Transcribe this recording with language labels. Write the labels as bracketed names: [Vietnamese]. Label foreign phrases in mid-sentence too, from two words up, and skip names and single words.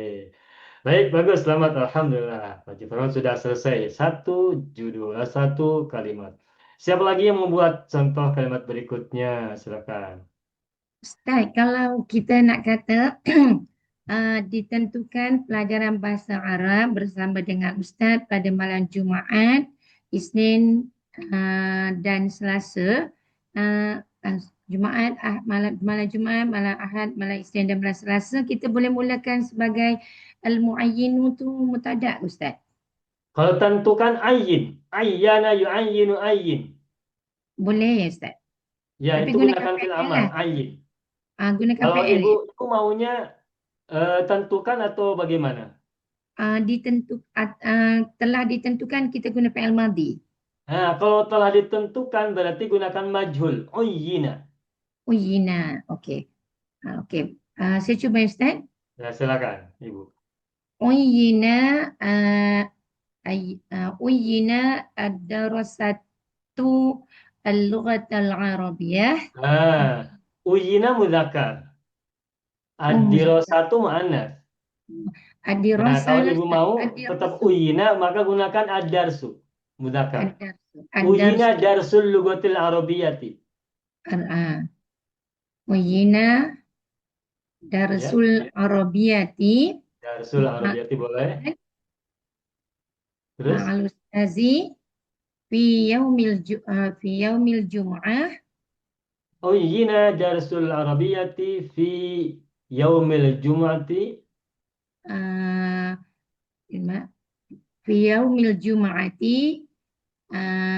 [Indonesian] Baik, bagus, selamat, alhamdulillah. Pak Firman sudah selesai. Satu judul, satu kalimat. Siapa lagi yang membuat contoh kalimat berikutnya? Silakan. [Malay] Ustaz, kalau kita nak kata ditentukan pelajaran bahasa Arab bersama dengan Ustaz pada malam Jumaat, Isnin dan Selasa, Jumaat, malam Jumaat, malam Ahad, malam Isnin dan malam Selasa, kita boleh mulakan sebagai al-muayyinu tu mubtada Ustaz. Kalau tentukan ayin, [Arabic] عيّن يعيّن [Malay] ayin. Boleh ya Ustaz? [Indonesian] Ya, Tapi itu gunakan gunakan fil fi'il amar, lah. ayin. Gunakan Kalau fi'il. ibu maunya tentukan atau bagaimana? [Malay] Telah ditentukan kita guna [Arabic] فعل ماضي. [Indonesian] Nah, kalau telah ditentukan berarti gunakan majhul, uyyina. [Malay] Uyina, okey. Okey. Saya cuba Ustaz. [Indonesian] Ya, silakan, Ibu. [Arabic] عيّن عيّن الدراسة اللغة العربية. عيّن مذكر. الدراسة مؤنث. [Indonesian] Nah, Ad-dirasah kalau ibu mau tetap uyina, maka gunakan ad-darsu, mudzakkar. [Arabic] عيّن درس اللغة العربية. عيّن درس العربية. درس العربية [Indonesian] boleh. Terus? [Arabic] الأستاذ في يوم الجمعة. عيّن درس العربية في يوم الجمعة. في يوم الجمعة يوم